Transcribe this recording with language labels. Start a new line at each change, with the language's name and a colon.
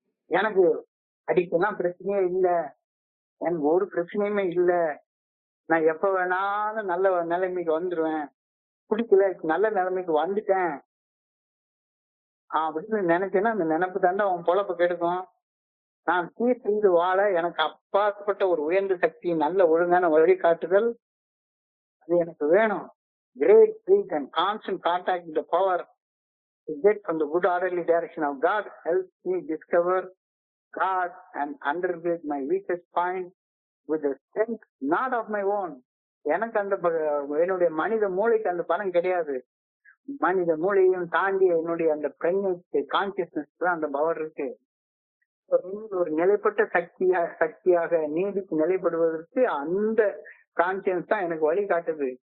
Tamil: எனக்கு அடிக்கலாம் பிரச்சனையே இல்லை, எனக்கு ஒரு பிரச்சனையுமே இல்லை, நான் எப்ப வேணாலும் நல்ல நிலைமைக்கு வந்துருவேன், குடிக்கல நல்ல நிலைமைக்கு வந்துட்டேன் அப்படின்னு நினைச்சேன்னா அந்த நினைப்பு தாண்டா உன் பொழப்ப கெடுக்கும். நான் சீர் செய்து வாழ எனக்கு அப்பாற்பட்ட ஒரு உயர்ந்த சக்தி, நல்ல ஒழுங்கான வழிகாட்டுதல் அது எனக்கு வேணும்.
English: Great faith and constant contact with the power to get from the good orderly direction of God helps me discover God and undergird my weakest point with the strength not of my own.
Tamil: எனக்கு அந்த என்னுடைய மனித மூளைக்கு அந்த பலம் கிடையாது. மனித மூளையும் தாண்டி என்னுடைய அந்த கான்சியஸ்னஸ் தான் அந்த பவர் இருக்கு. ஒரு நிலைப்பட்ட சக்தியாக நீடித்து நிலைப்படுவதற்கு அந்த கான்சியன்ஸ் தான் எனக்கு வழி காட்டுது.